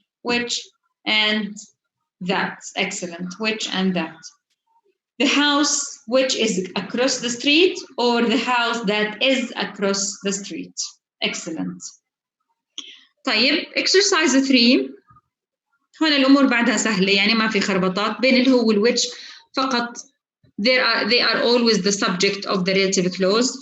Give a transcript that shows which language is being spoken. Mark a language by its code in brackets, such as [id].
[en] Which and that. Excellent. Which and that. The house which is across the street or the house that is across the street. Excellent. طيب, exercise 3. [ar] هون الأمور بعدها سهلة، يعني ما في خربطات بين الهو والwhich فقط. [en] They are always the subject of the relative clause.